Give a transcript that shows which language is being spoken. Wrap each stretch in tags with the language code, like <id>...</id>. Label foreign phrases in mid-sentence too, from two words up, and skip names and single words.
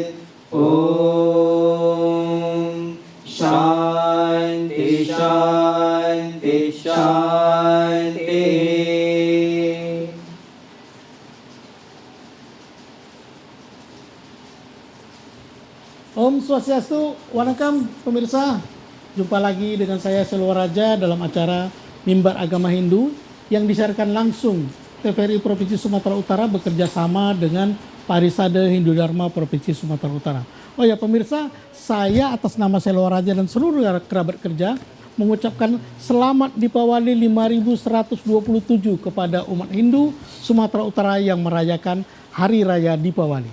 <sa>ॐ शान्ति शान्ति शान्ति।</sa> <id>Om Swastiastu, Wanakam pemirsa. Jumpa lagi dengan saya Selwa Raja dalam acara Mimbar Agama Hindu yang disiarkan langsung TVRI Provinsi Sumatera Utara bekerja sama dengan Parisade Hindu Dharma Provinsi Sumatera Utara. Oh ya pemirsa, saya atas nama Selwa Raja dan seluruh kerabat kerja mengucapkan selamat Dipawali 5127 kepada umat Hindu Sumatera Utara yang merayakan Hari Raya Dipawali.</id>